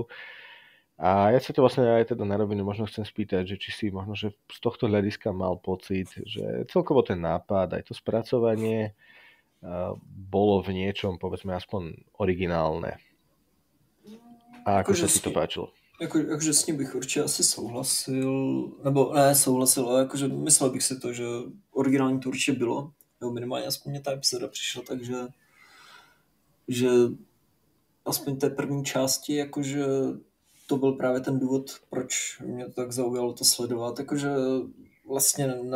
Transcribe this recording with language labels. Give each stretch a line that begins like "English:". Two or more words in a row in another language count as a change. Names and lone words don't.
Slovak: A ja sa to vlastne aj teda na rovinu možno chcem spýtať, že či si možno, že z tohto hľadiska mal pocit, že celkovo ten nápad, aj to spracovanie bolo v niečom, povedzme, aspoň originálne. A ako sa ti to páčilo?
Czech: Jakože s ním bych určitě asi souhlasil, nebo ne souhlasil, ale jakože myslel bych si to, že originální to určitě bylo, nebo minimálně aspoň mě ta epizoda přišla, takže že aspoň té první části, jakože to byl právě ten důvod, proč mě to tak zaujalo to sledovat, jakože vlastně na